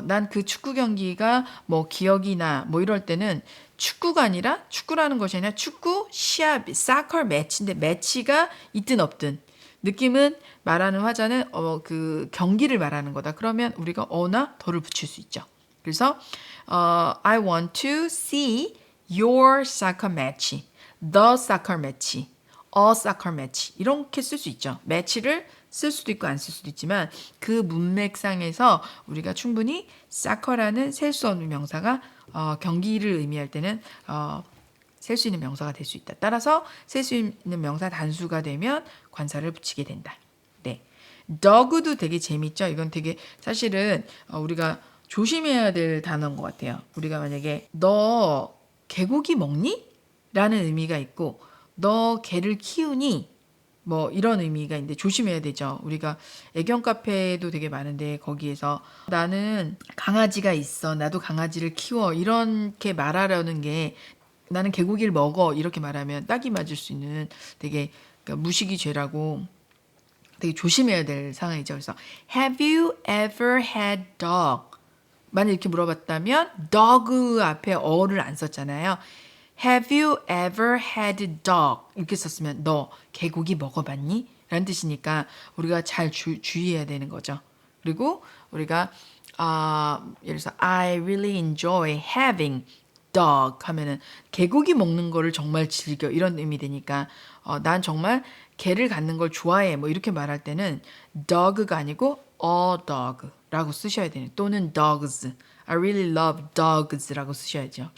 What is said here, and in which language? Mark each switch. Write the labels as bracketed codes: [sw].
[ko] 난 그 축구 경기가 뭐 기억이 나. 뭐 이럴 때는 축구가 아니라 축구라는 것이 아니라 축구 시합, 사커 매치인데 매치가 있든 없든 느낌은 말하는 화자는 그 경기를 말하는 거다. 그러면 우리가 어나 더를 붙일 수 있죠. 그래서 [en] I want to see your soccer match, the soccer match, a soccer match [ko] 이렇게 쓸 수 있죠. 매치를 쓸 수도 있고 안 쓸 수도 있지만 그 문맥상에서 우리가 충분히 soccer라는 셀 수 없는 명사가 경기를 의미할 때는 셀 수 있는 명사가 될 수 있다. 따라서 셀 수 있는 명사 단수가 되면 관사를 붙이게 된다. 네, dog도 되게 재밌죠. 이건 되게 사실은 우리가 조심해야 될 단어인 것 같아요. 우리가 만약에 너 개고기 먹니? 라는 의미가 있고 너 개를 키우니? 뭐 이런 의미가 있는데 조심해야 되죠. 우리가 애견 카페도 되게 많은데 거기에서 나는 강아지가 있어. 나도 강아지를 키워. 이렇게 말하려는 게 나는 개고기를 먹어. 이렇게 말하면 딱이 맞을 수 있는 되게 그러니까 무식이 죄라고 되게 조심해야 될 상황이죠. [en] 그래서 Have you ever had dog? [ko] 만약 이렇게 물어봤다면 dog 앞에 어를 안 썼잖아요. [en] Have you ever had dog? [ko] 이렇게 썼으면 너 개고기 먹어봤니? 라는 뜻이니까 우리가 잘 주의해야 되는 거죠. 그리고 우리가 예를 들어서 [en] I really enjoy having dog [ko] 하면은 개고기 먹는 거를 정말 즐겨 이런 의미 되니까 난 정말 개를 갖는 걸 좋아해 뭐 이렇게 말할 때는 dog가 아니고 a dog라고 쓰셔야 되는 또는 dogs [en] I really love dogs [ko] 라고 쓰셔야죠.